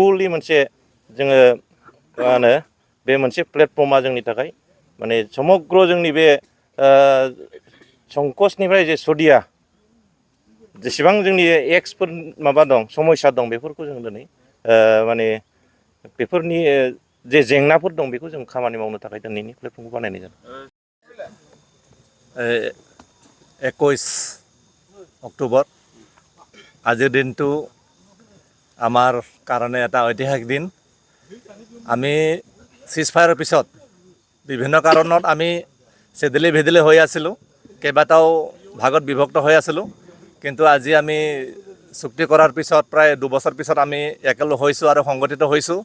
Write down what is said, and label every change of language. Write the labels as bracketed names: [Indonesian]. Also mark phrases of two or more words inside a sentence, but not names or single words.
[Bodo] जों फुललि मोनसे जोङो मा होनो बे मोनसे प्लेटफर्मा जोंनि थाखाय माने समग्र जोंनि बे संकसनिफ्राय जे सदिया जेसेबां जोंनि एक्सफोर माबा दं समस्या दं बेफोरखौ जों दिनै माने बेफोरनि जे जेंनाफोर दं बेखौ जों खामानि मावनो थाखाय दिनैनि प्लेटफर्मखौ बानायनाय जादों। [Assamese] 21 অক্টোবৰ আজিৰ দিনটো আমাৰ কাৰণে এটা ঐতিহাসিক দিন। আমি চিজফায়াৰৰ পিছত বিভিন্ন কাৰণত আমি চেদেলি ভেদেলি হৈ আছিলোঁ, কেইবাটাও ভাগত বিভক্ত হৈ আছিলোঁ, কিন্তু আজি আমি চুক্তি কৰাৰ পিছত প্ৰায় 2 বছৰ পিছত আমি একেলগ হৈছোঁ আৰু সংগঠিত হৈছোঁ।